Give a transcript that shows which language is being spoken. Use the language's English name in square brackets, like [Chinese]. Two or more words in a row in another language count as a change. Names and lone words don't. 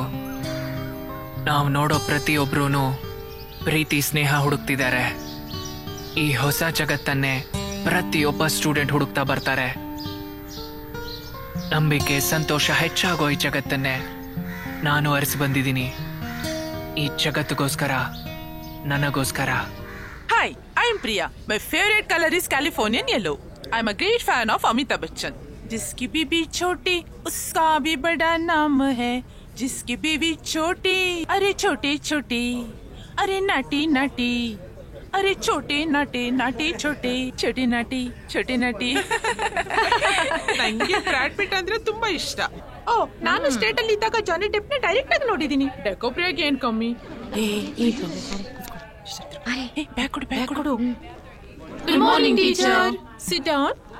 [Kannada] ನಾವು ನೋಡೋ ಪ್ರತಿಯೊಬ್ರು ಪ್ರೀತಿ, ಸ್ನೇಹ ಹುಡುಕ್ತಿದ್ದಾರೆ. ಈ ಹೊಸ ಜಗತ್ತನ್ನೇ ಪ್ರತಿಯೊಬ್ಬ ಸ್ಟೂಡೆಂಟ್ ಹುಡುಕ್ತಾ ಬರ್ತಾರೆ. ನಂಬಿಕೆ, ಸಂತೋಷ ಹೆಚ್ಚಾಗೋ ಈ ಜಗತ್ತನ್ನೇ ನಾನು ಅರಿಸಿ ಬಂದಿದ್ದೀನಿ. ಈ ಜಗತ್ತಿಗೋಸ್ಕರ, ನನಗೋಸ್ಕರ. [English] Hi, I am Priya. My favorite color is Californian yellow. I am a great fan of Amitabh Bachchan. [Hindi] जिसकी बीवी छोटी उसका भी बड़ा नाम है. जिसकी बीवी छोटी, अरे छोटी छोटी, अरे नाटी नाटी, अरे छोटे नाटे नाटे छोटे, छोटे नाಟಿ छोटे ನಾಟಿ. [Kannada] ನಂಗೆ ಬ್ರಾಡ್ ಪಿಟ್ ಅಂದ್ರೆ ತುಂಬಾ ಇಷ್ಟ. ಓ, ನಾನು ಸ್ಟೇಟ್ ಅಲ್ಲಿ ಇದ್ದಾಗ ಜಾನಿ ಡೆಪ್ ನ ಡೈರೆಕ್ಟ್ ಆಗಿ ನೋಡಿದೀನಿ. ಡೆಕೋಪ್ರಿಯಾಗಿ ಏನ್ ಕಮ್ಮಿ. ಬ್ಯಾಗ್ ಕೊಡು, ಬ್ಯಾಗ್ ಕೊಡು. [English] Good morning teacher. Sit down.